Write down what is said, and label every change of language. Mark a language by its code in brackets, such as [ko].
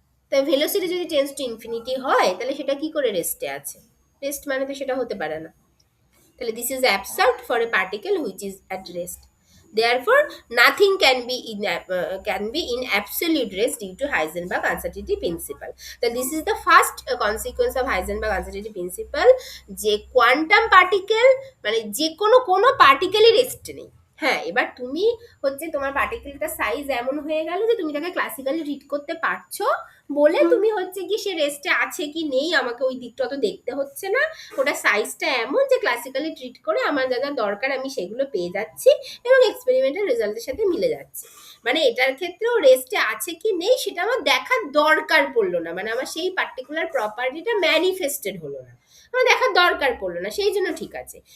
[bn] তাই ভেলোসিটি যদি tends to infinity হয় তাহলে সেটা কি করে রেস্টে আছে, রেস্ট মানে তো সেটা হতে পারে না, তাহলে [en] This is absurd for a particle which is at rest, therefore nothing can be in absolute rest due to Heisenberg uncertainty principle. So this is the first consequence of Heisenberg uncertainty principle, [bn] যে quantum particle মানে যে কোনো পার্টিকেলই rest নেই। হ্যাঁ, এবার তুমি হচ্ছে তোমার পার্টিকেলটা সাইজ এমন হয়ে গেল যে তুমি তাকে ক্লাসিক্যালি রিড করতে পারছো বলে তুমি হচ্ছে কি সে রেস্টে আছে কি নেই আমাকে ওই দিকটা তো দেখতে হচ্ছে না, ওটা সাইজটা এমন যে ক্লাসিক্যালি ট্রিট করে আমার যা যা দরকার আমি সেগুলো পেয়ে যাচ্ছি এবং এক্সপেরিমেন্টাল রেজাল্টের সাথে মিলে যাচ্ছে, মানে এটার ক্ষেত্রেও রেস্টে আছে কি নেই সেটা আমার দেখার দরকার পড়লো না, মানে আমার সেই পার্টিকুলার প্রপার্টিটা ম্যানিফেস্টেড হলো না, আমার দেখার দরকার পড়লো না, সেই জন্য ঠিক আছে।